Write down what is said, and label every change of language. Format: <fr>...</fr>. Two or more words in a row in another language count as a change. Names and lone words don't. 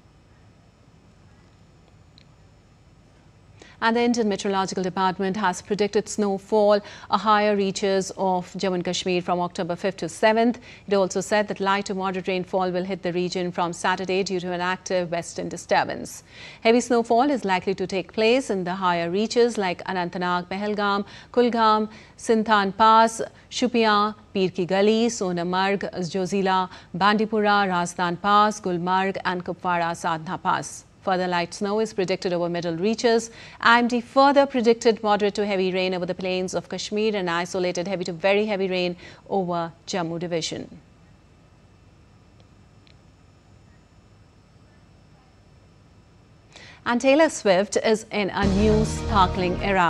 <en>And the Indian Meteorological Department has predicted snowfall a higher reaches of Jammu and Kashmir from October 5th to 7th. It also said that light to moderate rainfall will hit the region from Saturday due to an active western disturbance. Heavy snowfall is likely to take place in the higher reaches like Anantnag, Pahalgam, Kulgam, Sinthan Pass, Shupiyan, Pir Ki Gali, Sonamarg, Jozila, Bandipura, Rajasthan Pass, Gulmarg and Kupwara Sadhna Pass. Further light snow is predicted over middle reaches. IMD further predicted moderate to heavy rain over the plains of Kashmir and isolated heavy to very heavy rain over Jammu division. And Taylor Swift is in a new sparkling era.</en>